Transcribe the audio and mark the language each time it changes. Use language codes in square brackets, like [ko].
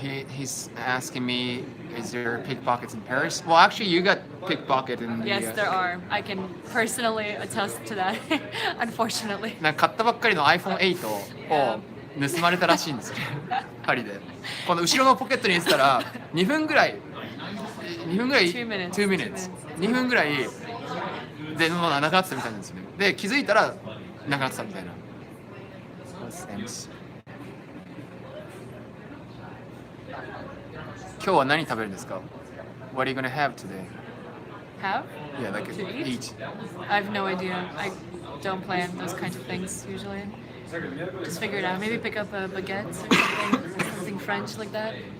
[en] He's asking me, is there pickpockets in Paris? Well, actually, you got pickpocket in the. Yes, there are. I can personally attest to that. Unfortunately. [ja] なんか買ったばっかりの iPhone8 を盗まれたらしいんですよ。パリで。この後ろのポケットに入れてたら2分ぐらい。 [en] 2 minutes. [ja] 2分ぐらいでなくなってたみたいなんですよね。で気づいたらなくなってたみたいな。今日は何食べるんですか [en] What are you gonna have today? Have? Yeah, like To eat. I have no idea. I don't plan those kinds of things usually. Just figure it out. Maybe pick up a baguette or something French like that.